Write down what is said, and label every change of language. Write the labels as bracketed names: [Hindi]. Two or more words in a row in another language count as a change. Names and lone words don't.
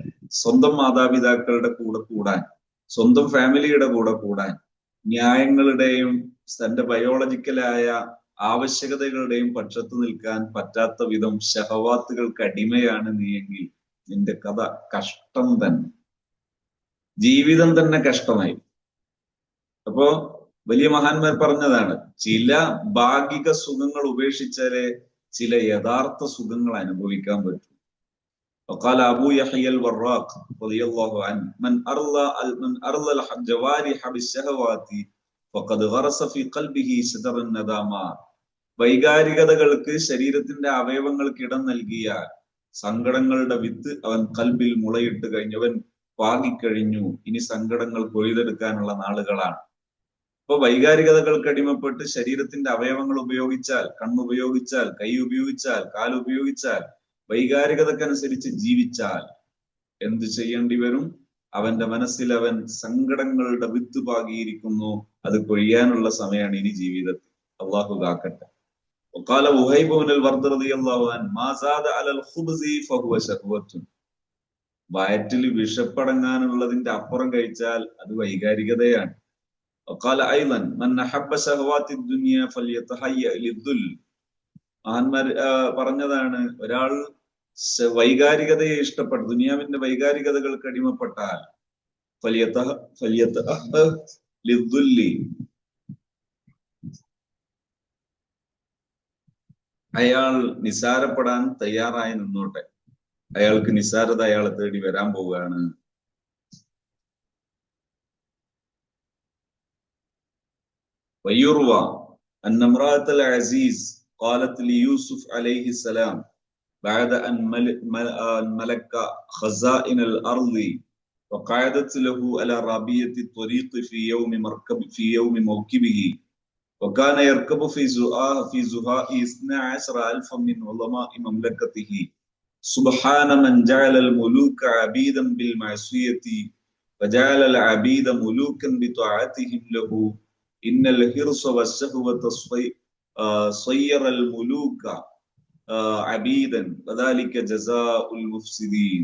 [Malayalam] സ്വന്തം മാതാപിതാക്കളുടെ കൂടെ കൂടാൻ, സ്വന്തം ഫാമിലിയുടെ കൂടെ കൂടാൻ, ന്യായങ്ങളുടെയും തന്റെ ബയോളജിക്കലായ ആവശ്യകതകളുടെയും പക്ഷത്ത് നിൽക്കാൻ പറ്റാത്ത വിധം ശഹവാത്തുകൾക്ക് അടിമയാണ് നീയെങ്കിൽ നിന്റെ കഥ കഷ്ടം തന്നെ, ജീവിതം തന്നെ കഷ്ടമായി. അപ്പോ വലിയ മഹാന്മാർ പറഞ്ഞതാണ്, ചില ഭാഗിക സുഖങ്ങൾ ഉപേക്ഷിച്ചാലേ ചില യഥാർത്ഥ സുഖങ്ങൾ അനുഭവിക്കാൻ പറ്റും. [Arabic] وقال أبو يحيى الوراق رضي الله عنه من أرضى الجوارح بالشهوات فقد غرس في قلبه شجر الندامات. [Malayalam] വൈകാരികതകൾക്ക് ശരീരത്തിന്റെ അവയവങ്ങൾക്ക് ഇടം നൽകിയാൽ സങ്കടങ്ങളുടെ വിത്ത് അവൻ കൽബിൽ മുളയിട്ട് കഴിഞ്ഞവൻ പാകിക്കഴിഞ്ഞു. ഇനി സങ്കടങ്ങൾ കൊയ്തെടുക്കാനുള്ള നാളുകളാണ്. ഇപ്പൊ വൈകാരികതകൾക്ക് അടിമപ്പെട്ട് ശരീരത്തിന്റെ അവയവങ്ങൾ ഉപയോഗിച്ചാൽ, കണ്ണുപയോഗിച്ചാൽ, കൈ ഉപയോഗിച്ചാൽ, കാലുപയോഗിച്ചാൽ, വൈകാരികതക്കനുസരിച്ച് ജീവിച്ചാൽ എന്ത് ചെയ്യേണ്ടി വരും? അവന്റെ മനസ്സിൽ അവൻ സങ്കടങ്ങളുടെ വിത്ത് പാകിയിരിക്കുന്നു. അത് കൊയ്യാനുള്ള സമയമാണ് ഇനി ജീവിതത്തിൽ. അള്ളാഹു കാക്കട്ടെ. [Arabic] وقال وهيب بن الورد رضي الله عنه ما زاد على الخبز فهو شهوة. [Malayalam] വയറ്റിൽ വിഷപ്പടങ്ങാനുള്ളതിന്റെ അപ്പുറം കഴിച്ചാൽ അത് വൈകാരികതയാണ്. [Arabic] وقال ايضا من احب شهوات الدنيا فليتهيأ للذل. [Malayalam] മഹാന്മാർ പറഞ്ഞതാണ്, ഒരാൾ വൈകാരികതയെ ഇഷ്ടപ്പെട്ട, ദുനിയാവിന്റെ വൈകാരികതകൾക്ക് അടിമപ്പെട്ടാൽ അയാൾ നിസാരപ്പെടാൻ തയ്യാറായി നിന്നോട്ടെ. അയാൾക്ക് നിസാരത അയാളെ തേടി വരാൻ പോവുകയാണ്. [Arabic] ويروى أن امرأة العزيز قالت ليوسف عليه السلام بعد أن ملك خزائن الأرض وقعدت له على رابية الطريق في يوم موكبه وكان يركب في زهاء 12,000 من علماء مملكته سبحان من جعل الملوك عبيدا بالمعصية وجعل العبيد ملوكا بطاعتهم له إن الحرص والشهوة صير الملوك عبيدا وذلك جزاء المفسدين.